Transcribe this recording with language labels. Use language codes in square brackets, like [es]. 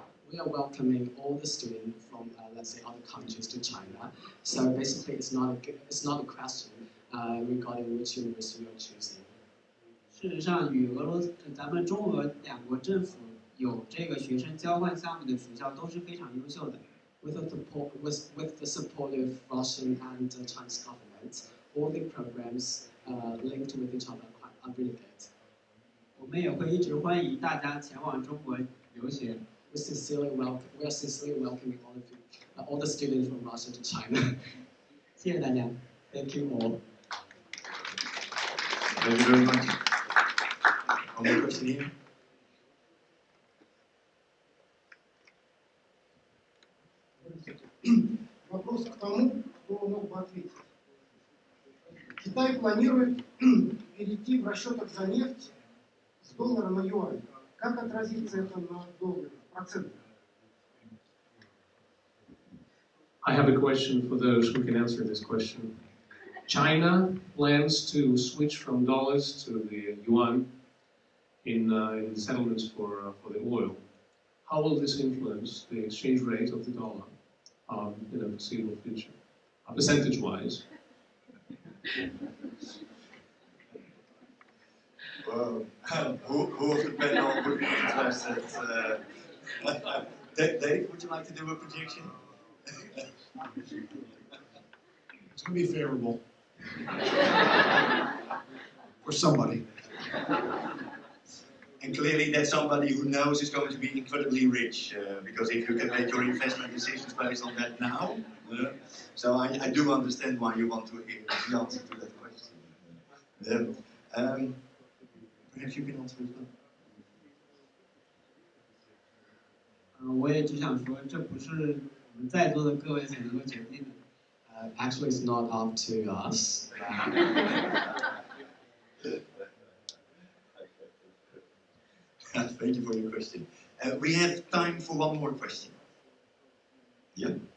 [en] We are welcoming all the students from, let's say, other countries to China. So basically, it's not a question regarding which university you're choosing. [zh] 事实上，咱们中俄两国政府有这个学生交换项目的学校都是非常优秀的。 [en] With the support of Russian and Chinese governments, all the programs linked with each other are really good. [zh] 我们也会一直欢迎大家前往中国留学。 [en] We are sincerely welcoming all the students from Russia to China. [zh] 谢谢大家。 [en] Thank you all. Thank you very much. One more question here. [ru] Вопрос к тому, кто мог бы ответить. Китай планирует перейти в расчетах за нефть с доллара на юань. Как отразится это на долларе, процентах? [en] I have a question for those who can answer this question. China plans to switch from dollars to the yuan in settlements for the oil. How will this influence the exchange rate of the dollar in the foreseeable future, percentage-wise? Well, who of the panel would be interested? Dave, would you like to do a projection? It's going to be favorable for somebody. And clearly that somebody who knows is going to be incredibly rich, because if you can make your investment decisions based on that now, so I do understand why you want to hear the answer to that question. Perhaps you can answer as well. [zh] 我也只想说，这不是我们在座的各位所能够决定的。 [en] Actually, it's not up to us. Thank you for your question. We have time for one more question. Yeah.